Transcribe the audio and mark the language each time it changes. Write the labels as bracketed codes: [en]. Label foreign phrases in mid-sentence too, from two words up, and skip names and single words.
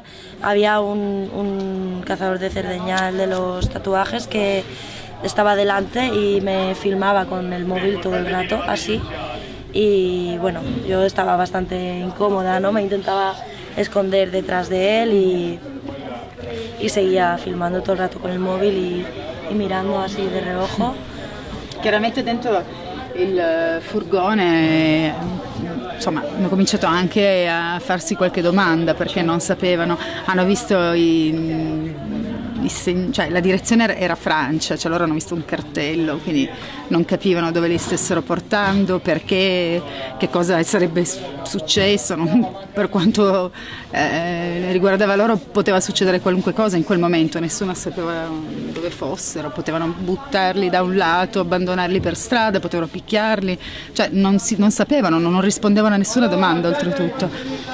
[es] Había un cazador de Cerdeña, el de los tatuajes, que estaba delante y me filmaba con el móvil todo el rato, así. Y bueno, yo estaba bastante incómoda, ¿no? Me intentaba esconder detrás de él y seguía filmando todo el rato con il móvil y mirando así de reojo. [it] Chiaramente dentro il furgone, insomma, hanno cominciato anche a farsi qualche domanda perché non sapevano, hanno visto cioè la direzione era Francia, cioè loro hanno visto un cartello, quindi non capivano dove li stessero portando, perché, che cosa sarebbe successo, per quanto riguardava loro poteva succedere qualunque cosa in quel momento, nessuno sapeva dove fossero, potevano buttarli da un lato, abbandonarli per strada, potevano picchiarli, cioè non sapevano, non rispondevano a nessuna domanda oltretutto.